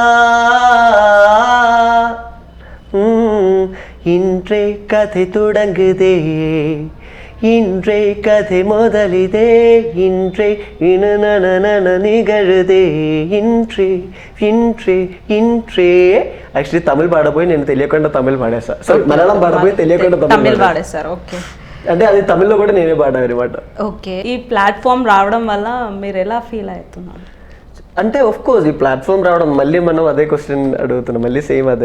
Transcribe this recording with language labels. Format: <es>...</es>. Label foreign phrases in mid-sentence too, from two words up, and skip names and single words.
<ta>இன்றே கதை தொடங்குதே, இன்றே கதை முதலிதே, இன்றே நிகழுதே, இன்றே இன்றே இன்றே.</ta> <te>యాక్చువల్లీ తమిళ్ పాడబోయి నేను తెలియకుండా తమిళ్ పాడేసా. సో మలయాళం పాడబోయి తెలియకుండా తమిళ్ పాడేసారు. ఓకే. అంటే అది తమిళ్లో కూడా నేనే పాడాను అనమాట. ఓకే. ఈ ప్లాట్ఫామ్ రావడం వల్ల మీరు ఎలా ఫీల్ అవుతున్నారు? అంటే</te> <en>of course</en> <te>ఈ ప్లాట్ఫామ్ రావడం, మళ్ళీ మనం అదే క్వశ్చన్ అడుగుతున్నాం, మళ్ళీ సేమ్ అదే.</te>